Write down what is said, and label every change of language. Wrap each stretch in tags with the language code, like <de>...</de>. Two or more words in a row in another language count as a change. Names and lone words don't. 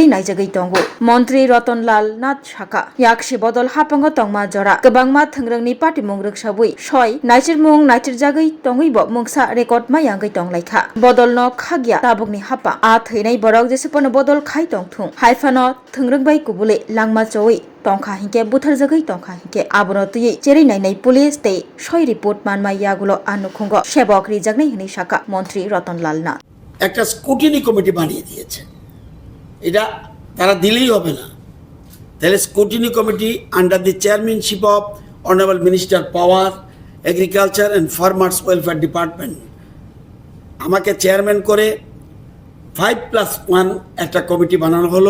<trp>नाइजगै तंगो मन्त्रि रतनलाल नाथ साखा याक्षि बदल हापांगो तंमा जरा गोबांमा थंग्रंनि पार्टीमुं रक्षावै सय नाइचेरमुं नाइचेरजागै तंगैबो मुंसा रेकर्ड मायांगै तंलायखा बदल न खागिया ताबुकनि हापा आ थैनाय बरक जेसेपनो बदल खाइ तंथुं हाइफानो थंग्रंबाई कुबुलै लांगमा चौई तंखा हिंके बुथारजागै तंखा हिंके आबनो तुयै चेरि नाइनाय पुलिस ते सय रिपोर्ट मानमा यागुलो आनुखुंगो सेबक रिजागनै हनै शाखा मन्त्रि रतनलाल नाथ</trp> <bn>একটা</bn> <en>scrutiny committee</en> <bn>বানিয়ে দিয়েছে। এটা তারা দিলেই হবে না, তাহলে</bn> <en>scrutiny committee under the chairmanship of honourable minister power agriculture and farmers welfare department</en> <bn>আমাকে চেয়ারম্যান করে 5+1 একটা কমিটি বানানো হলো।</bn>